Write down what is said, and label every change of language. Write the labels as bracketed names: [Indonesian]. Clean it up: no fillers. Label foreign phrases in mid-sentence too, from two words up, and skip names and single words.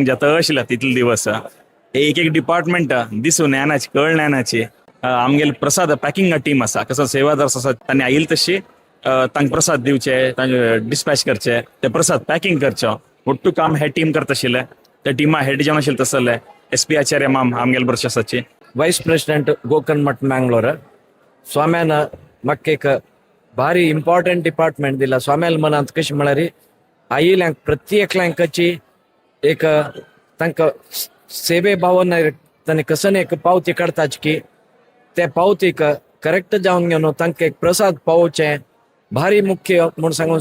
[Konkani] जाता आशिल्ला तितले दिवस एक एक डिपार्टमेंट दिसू ज्ञानाची कळ ज्ञानाची आमगेले प्रसाद [English] packing team [Konkani] आसा कसं सेवादर्स आसा तांणी आयिल्ले तशी तांकां प्रसाद दिवचे तांचे डिस्पॅच करचे ते प्रसाद पॅकिंग करचो ಒಟ್ಟು काम हे टीम करता आशिल्ले त्या टिमा हेड जावन आशिल्ले तसले SP आचार्य माम आमगेले वर्साची [English] vice president [Konkani] ಗೋಕರ್ಣ ಮಠ ಮ್ಯಾಂಗ್ಳೂರ್ ಸ್ವಾಮ್ಯಾನ ಮಕ್ಕೇಕ ಭಾರಿ [English] important department [Konkani] दिला स्वाम्याल मन ಅಂತ कशी म्हळ्यार आईल्यांक प्रत्येकल्यांक कशी एक तांकां सेवे भावना तांणी कसं एक पावती काडताची की त्या पावतीक करेक्ट जावन घेवन तांकां एक प्रसाद पावोवचें भारी मुख्य म्हूण सांगून